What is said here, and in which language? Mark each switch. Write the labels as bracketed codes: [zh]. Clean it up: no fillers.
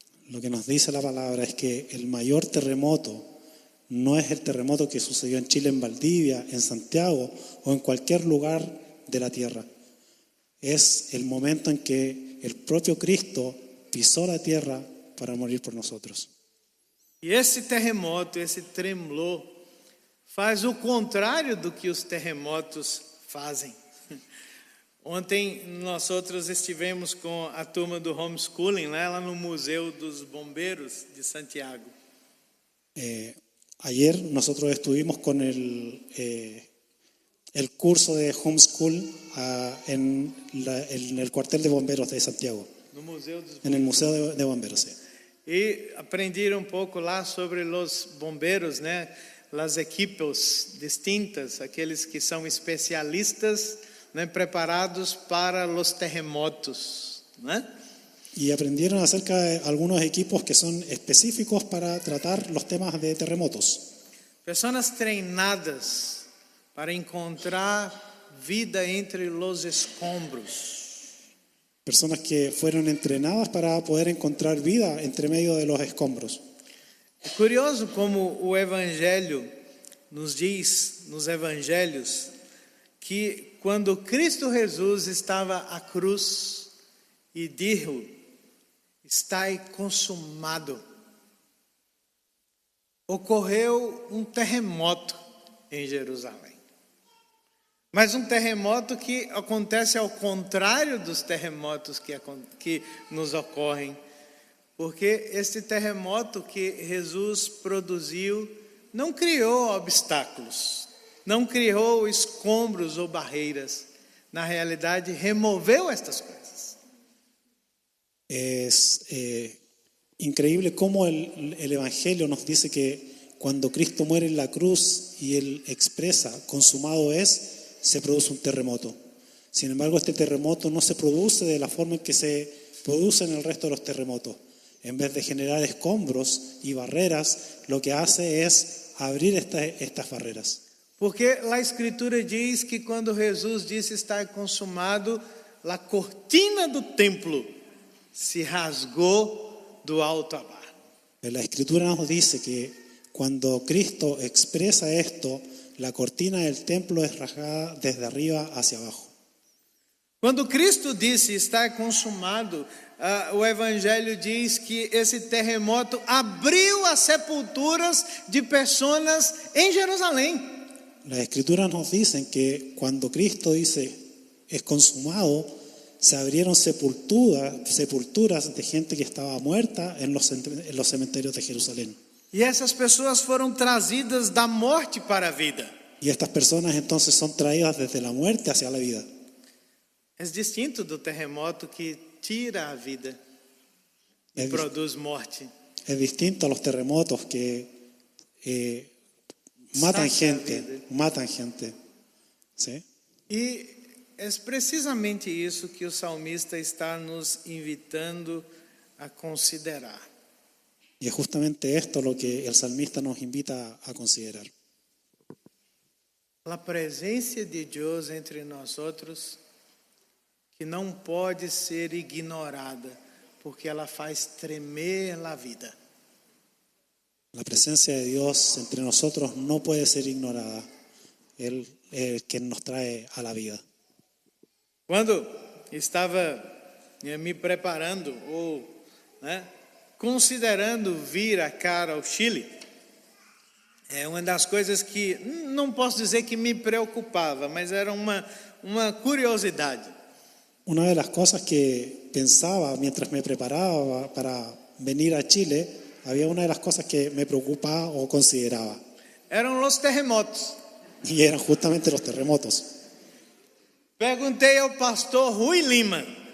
[es] Lo que nos dice la palabra es que el mayor terremoto no es el terremoto que sucedió en Chile, en Valdivia, en Santiago o en cualquier lugar de la tierra. Es el momento en que el propio Cristo pisó la tierra para morir por nosotros. [pt] E esse terremoto, esse tremblor, faz o contrário do que os terremotos fazem. Ontem nós outros estivemos com a turma do homeschooling, lá no Museu dos Bombeiros de Santiago. [es] Ayer nosotros estuvimos con el curso de homeschool en el cuartel de bomberos de Santiago, [pt] No Museu dos [es] en el Museo de Bomberos. Sí. [pt] E aprenderam pouco lá sobre os bombeiros, né? As equipes distintas, aqueles que são especialistas, né, preparados para os terremotos, né? [es] Y aprendieron acerca de algunos equipos que son específicos para tratar los temas de terremotos. [pt] Pessoas treinadas para encontrar vida entre os escombros. [es] Personas que fueron entrenadas para poder encontrar vida entre medio de los escombros. [pt] É curioso como o Evangelho nos diz, nos Evangelhos, que quando Cristo Jesus estava à cruz e disse, está consumado, ocorreu um terremoto em Jerusalém. Mas um terremoto que acontece ao contrário dos terremotos que nos ocorrem. Porque este terremoto que Jesus produziu não criou obstáculos, não criou escombros ou barreiras. Na realidade, removeu estas coisas. [es] Es increíble cómo el Evangelio nos dice que cuando Cristo muere en la cruz y Él expresa, consumado es, se produce un terremoto. Sin embargo, este terremoto no se produce de la forma en que se produce en el resto de los terremotos. En vez de generar escombros y barreras, lo que hace es abrir estas barreras. [pt] Porque a Escritura diz que quando Jesus disse está consumado, a cortina do templo se rasgou do alto a baixo. [es] La Escritura nos dice que cuando Cristo expresa esto, la cortina del templo es rasgada desde arriba hacia abajo. [pt] Quando Cristo disse está consumado, o Evangelho diz que esse terremoto abriu as sepulturas de pessoas em Jerusalém. [es] Las Escrituras nos dicen que cuando Cristo dice es consumado, se abrieron sepulturas de gente que estaba muerta en los cementerios de Jerusalén. [pt] E essas pessoas foram trazidas da morte para a vida. [es] Y estas personas entonces son traídas desde la muerte hacia la vida. [pt] É distinto do terremoto que tira a vida e É dis- produz morte. [es] Es distinto a los terremotos que matan [pt] Saca a vida. [es] gente. ¿Sí? [pt] E é precisamente isso que o salmista está nos invitando a considerar. [es] Y es justamente esto lo que el salmista nos invita a considerar. [pt] A presença de Deus entre nós outros, que não pode ser ignorada, porque ela faz tremer a vida. [es] La presencia de Dios entre nosotros no puede ser ignorada. Él es quien nos trae a la vida. [pt] Quando estava me preparando ou considerando vir a cara ao Chile, é uma das coisas que não posso dizer que me preocupava, mas era uma curiosidade. [es] Una de las cosas que pensaba mientras me preparaba para venir a Chile, había una de las cosas que me preocupaba o consideraba. [pt] Eram os terremotos. [es] Y eran justamente los terremotos. [pt] Perguntei ao pastor Rui Lima,